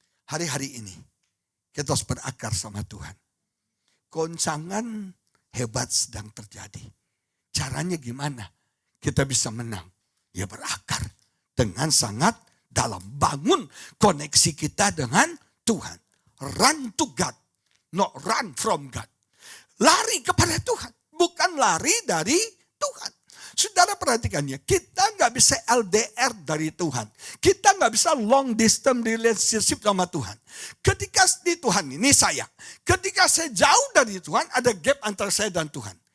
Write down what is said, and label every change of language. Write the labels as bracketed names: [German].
[Indonesian] Hari-hari ini kita harus berakar sama Tuhan. Goncangan hebat sedang terjadi. Caranya gimana? Kita bisa menang. Ya berakar dengan sangat dalam. Bangun koneksi kita dengan Tuhan. [English] Run to God, not run from God. [Indonesian] Lari kepada Tuhan, bukan lari dari Tuhan. Saudara perhatikannya, kita nggak bisa LDR dari Tuhan. Kita nggak bisa [English] long distance relationship [Indonesian] sama Tuhan. Ketika di Tuhan ini saya, ketika saya jauh dari Tuhan, ada gap antara saya dan Tuhan.